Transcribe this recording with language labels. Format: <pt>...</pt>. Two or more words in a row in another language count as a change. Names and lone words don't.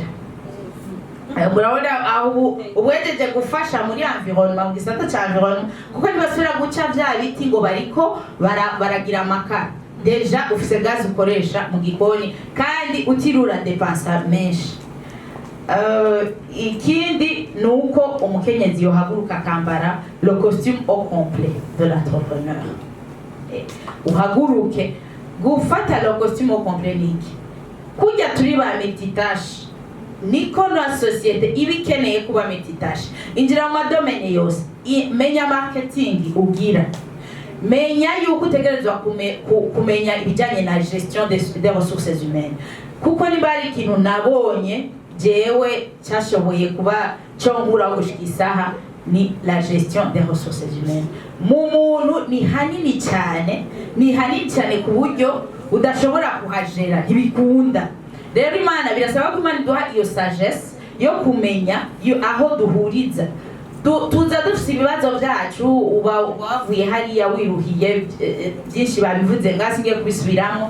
<rn>Murabona aho ubwejeje gufasha muri environnement, mu gisata cya environnement, kuko ntibasubira guca bya biti ngo bariko baragira amakara. Deja ufise gaze ukoresha mu gikoni kandi utirura depensa menshi. Ikindi nuko umukenyezi yohaguruka akambara</rn> <fr>le costume au complet de l'entrepreneur.</fr> <rn>Uhaguruke gufata</rn> <fr>le costume au complet</fr> <rn>niki kujya turi ba multitâche, niko na societe ibikeneye kuba multitâche. Injira mu madomene yose, menya marketing ugira, menya yuko utegerezwa kumenya ibijyanye na</rn> <fr>gestion des ressources humaines,</fr> <rn>kuko niba ari ikintu nabonye jewe cyashoboye kuba cyongura gushika isaha ni</rn> <fr>la gestion des ressources humaines.</fr> <rn>Mu muntu ni hanini cyane ku buryo udashobora kuhagera, ntibikunda. Rero Imana birasaba ko Imana iduha iyo sagesse yo kumenya aho duhuriza. Tuza dufite ibibazo byacu, uba wavuye hariya wiruhiye, byinshi babivuze ngasingiye kubisubiramo.</rn>